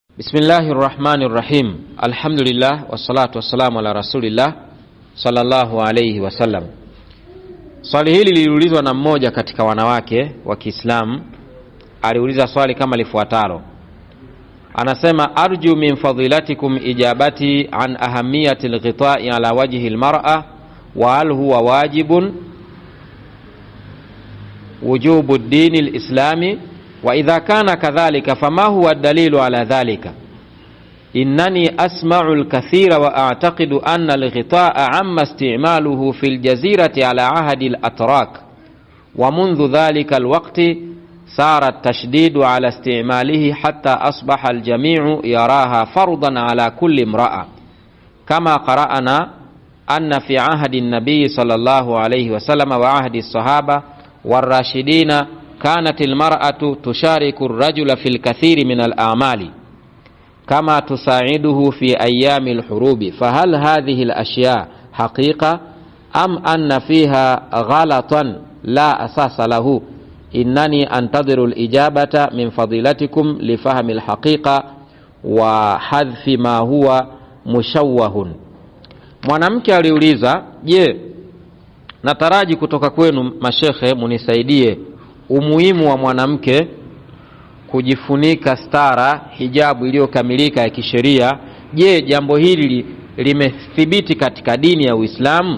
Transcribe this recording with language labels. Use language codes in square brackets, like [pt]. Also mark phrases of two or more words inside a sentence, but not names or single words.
[ar] بسم الله الرحمن الرحيم الحمد لله والصلاة والسلام على رسول الله صلى الله عليه وسلم. [sw] Swali hili liliulizwa na mmoja katika wanawake wa Kiislamu. Aliuliza swali kama lifuatalo. Anasema, [ar] أرجو من فضيلتكم إجابتي عن أهمية الغطاء على وجه المرأة وهل هو واجب وجوب الدين الإسلامي وإذا كان كذلك فما هو الدليل على ذلك. إنني أسمع الكثير وأعتقد أن الغطاء عم استعماله في الجزيرة على عهد الأتراك wa منذ ذلك الوقت صار التشديد على استعماله حتى أصبح الجميع يراها فرضا على كل امرأة كما قرأنا أن في عهد النبي صلى الله عليه وسلم وعهد الصحابة والراشدين كانت المرأة تشارك الرجل في الكثير من الأعمال كما تساعده في أيام الحروب. فهل هذه الأشياء حقيقة أم أن فيها غلطا لا أساس له؟ إنني أنتظر الإجابة من فضيلتكم لفهم الحقيقة وحذف ما هو مشوه. [sw] Mwanamke aliuliza, je, nataraji kutoka kwenu mashekhe munisaidie umuhimu wa mwanamke kujifunika stara hijabu iliyokamilika ya kisheria. Je, jambo hili limethibiti katika dini ya Uislamu?